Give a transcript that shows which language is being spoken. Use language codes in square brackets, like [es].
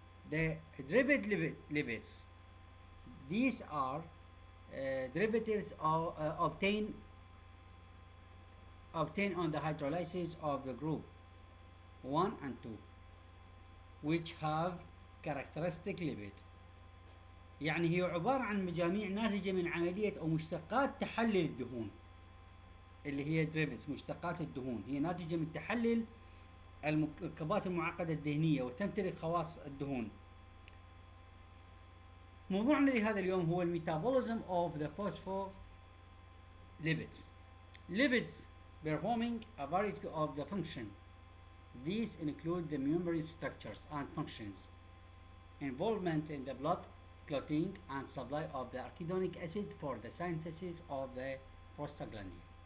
[en] The derived lipids, these are derivatives obtained on the hydrolysis of the group 1 and 2, which have characteristic lipid. [ar] يعني هي عبارة عن مجاميع ناتجة من عملية أو مشتقات تحلل الدهون، اللي هي derivatives مشتقات الدهون، هي ناتجة من تحلل المركبات المعقدة الدهنية وتمتلك خواص الدهون. موضوعنا لهذا اليوم هو الميتابوليزم [en] of the phospholipids. Lipids performing a variety of the function. These include the membrane structures and functions, involvement in the blood clotting, and supply of the arachidonic acid for the synthesis of the prostaglandin.